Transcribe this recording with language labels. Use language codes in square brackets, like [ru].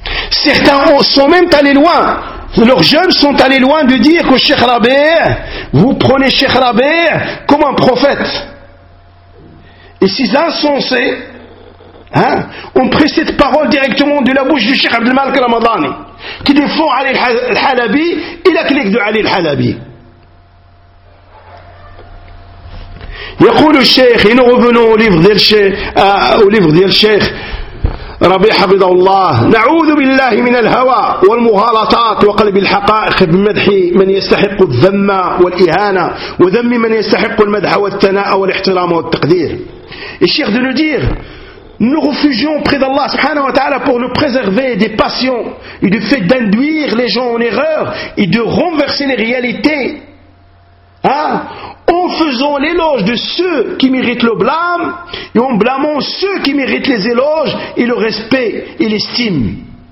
[fr] Certains sont même allés loin. Leurs jeunes sont allés loin de dire que Cheikh Rabi', vous prenez Cheikh Rabi' comme un prophète. Et ces insensés, hein, ont pris cette parole directement de la bouche du Cheikh Abdelmalek Ramadani, qui défend Ali al-Halabi et la clique de Ali al-Halabi. Yaqoul le Cheikh, et nous revenons au livre d'El Cheikh, [ar] ربي حفظ الله نعوذ بالله من الهوى والمغالطات وقلب الحقائق بمدح من يستحق الذم والإهانة وذم من يستحق المدح والثناء والاحترام والتقدير. [fr] الشيخ de nous dire, nous refugions près d'Allah subhanahu wa ta'ala pour nous préserver des passions et du fait d'induire les gens en erreur et de renverser les réalités, hein, en faisant l'éloge de ceux qui méritent le blâme et en blâmant ceux qui méritent les éloges et le respect et l'estime.